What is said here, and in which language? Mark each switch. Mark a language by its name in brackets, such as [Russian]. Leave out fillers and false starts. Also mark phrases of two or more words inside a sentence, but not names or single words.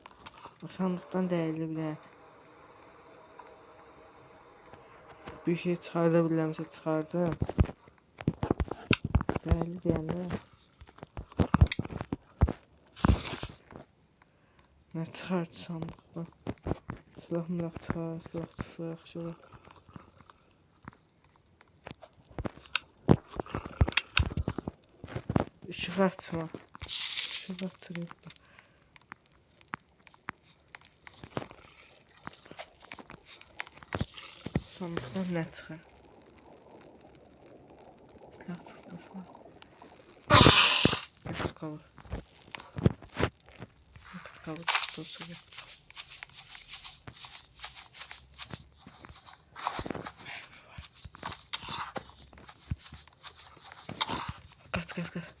[Turkish] O sandıktan değerli bile. Bir şey çıkartabilirse çıkardım. Değerli diyenler. Ne çıkarttı sandıktan? Silah mı çıkar, silah çıksa [Azerbaijani] yaxşı olar. [Turkish] Işığı açma. [Azerbaijani] Işığı açırıq da. Sandıqdan nə çıxar? Silah çıxmasın. [Turkish] Yakıt kabı. Yakıt kabı çıktı o sırada. Kaç.